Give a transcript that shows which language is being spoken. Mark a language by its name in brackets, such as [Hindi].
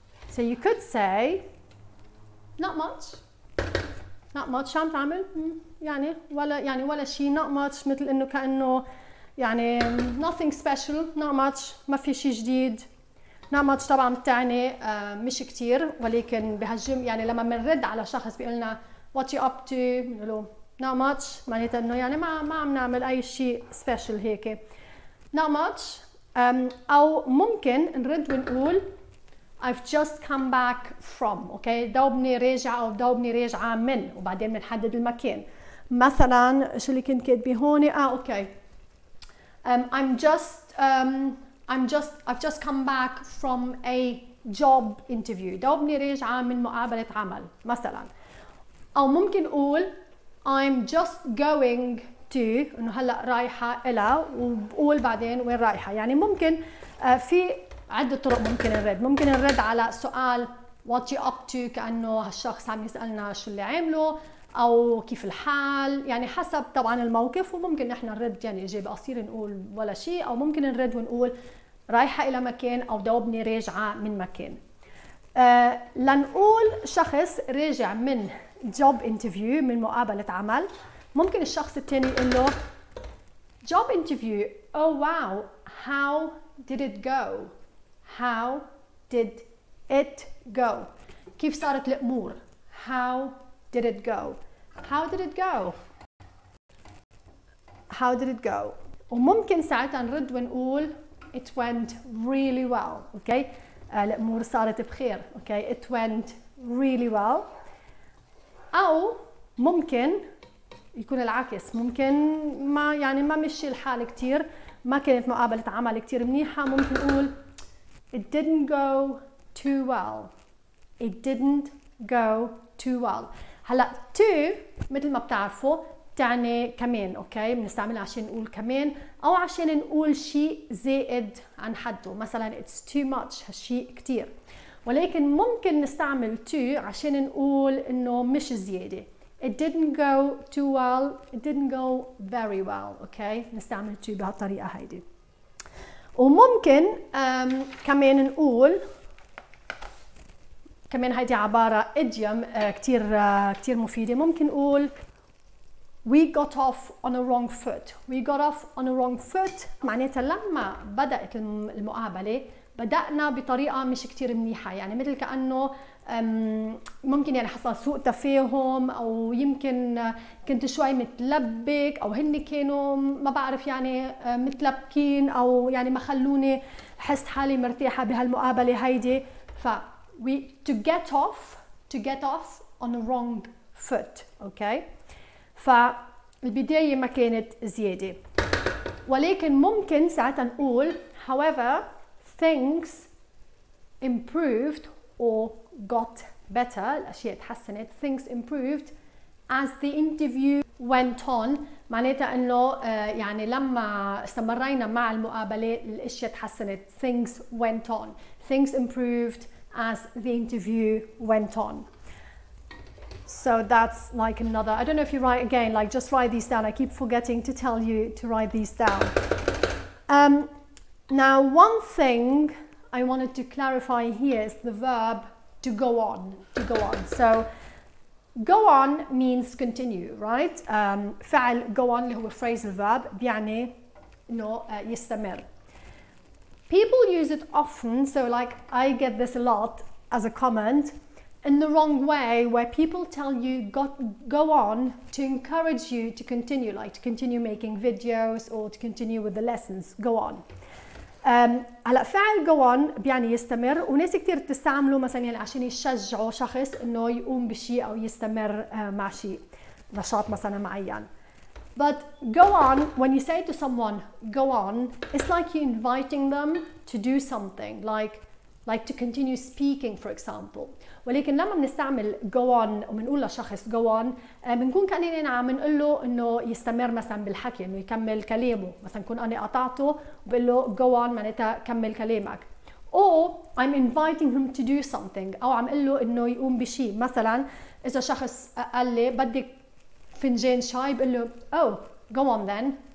[English] So you could say, not much. Not much. [Arabic] شو عم تعمل؟ يعني ولا شيء. Not much مثل إنه كأنه يعني [English] nothing special. Not much. [Arabic] ما في شيء جديد. Not much طبعا بتعني مش كتير، ولكن يعني لما بنرد على شخص بيقولنا [English] what you up to [Arabic] بنقول له [English] not much، [Arabic] معناتها إنه يعني ما عم نعمل أي شيء special هيك. [English] Not much. [Arabic] أو ممكن نرد ونقول [English] I've just come back from. [Arabic] اوكي، دوبني راجعة أو دوبني راجعة من، وبعدين بنحدد المكان. مثلا شو اللي كنت كاتبه هون؟ اوكي. [English] I've just come back from a job interview. [Arabic] دوبني راجعة من مقابلة عمل مثلا. أو ممكن أقول [English] I'm just going to، [Arabic] إنه هلا رايحة إلى، وبقول بعدين وين رايحة. يعني ممكن في عدة طرق ممكن نرد. ممكن نرد على سؤال [English] what you up to، [Arabic] كأنه هالشخص عم يسألنا شو اللي عمله أو كيف الحال، يعني حسب طبعا الموقف. وممكن نحن نرد يعني إجابة قصيرة نقول ولا شيء، أو ممكن نرد ونقول رايحة إلى مكان أو دوبني راجعة من مكان. لنقول شخص راجع من job interview، من مقابلة عمل، ممكن الشخص الثاني يقول له job interview، [English] oh wow, how did it go? How did it go? [Arabic] كيف صارت الأمور؟ [English] How did it go? How did it go? How did it go? [Arabic] وممكن ساعتها نرد ونقول [English] it went really well. okay? [Arabic] الأمور صارت بخير. [English] okay? It went really well. [Arabic] أو ممكن يكون العكس، ممكن ما مشي الحال كتير، ما كانت مقابلة عمل كتير منيحة، ممكن نقول [English] it didn't go too well. It didn't go too well. [Arabic] هلا to مثل ما بتعرفوا تعني كمان. اوكي، بنستعملها عشان نقول كمان او عشان نقول شيء زائد عن حده، مثلا [English] it's too much، [Arabic] هالشيء كتير. ولكن ممكن نستعمل to عشان نقول انه مش زيادة. [English] It didn't go too well. It didn't go very well. [Arabic] اوكي، نستعمل to بهالطريقة هيدي. وممكن كمان نقول، كمان هيدي عبارة idiom كتير مفيدة. ممكن نقول [English] we got off on a wrong foot. We got off on a wrong foot [Arabic] معناتها لما بدأت المقابلة بدأنا بطريقة مش كتير منيحة، يعني مثل كأنه ممكن يعني حصل سوء تفاهم، أو يمكن كنت شوي متلبك، أو هن كانوا ما بعرف يعني متلبكين، أو يعني ما خلوني حس حالي مرتاحة بهالمقابلة هيدي. [English] ف to get off on a wrong foot. [Arabic] اوكي، فالبداية ما كانت زيادة. ولكن ممكن ساعتها نقول [English] however things improved or got better، [Arabic] الأشياء تحسنت. [English] things improved as the interview went on، [Arabic] معناتها انه يعني لما استمرينا مع المقابلة الأشياء تحسنت. [English] things went on. things improved as the interview went on. So that's like another, I don't know if you write again, like just write these down. I keep forgetting to tell you to write these down. Now one thing I wanted to clarify here is the verb to go on. So go on means continue, right? [Arabic] فعل go on اللي هو phrasal verb بيعني انه يستمر. [English] People use it often, so like I get this a lot as a comment, in the wrong way, where people tell you go on to encourage you to continue, like to continue making videos or to continue with the lessons. [Arabic] Go on. هلا فعل go on بيعني يستمر، وناس كتير بتستعمله مثلا يعني عشان يشجعوا شخص انه يقوم بشيء او يستمر مع شيء، نشاط مثلا معين. [English] But go on, when you say to someone go on, it's like you're inviting them to do something, like to continue speaking for example. [Arabic] ولكن لما بنستعمل go on وبنقول لشخص go on بنكون كأننا عم نقول له انه يستمر مثلا بالحكي، انه يكمل كلامه. مثلا كون انا قطعته وبقول له go on معناتها كمل كلامك. [English] or I'm inviting him to do something، [Arabic] او عم اقول له انه يقوم بشيء. مثلا اذا شخص قال لي بدك فنجان شاي بقول له [English] oh go on then.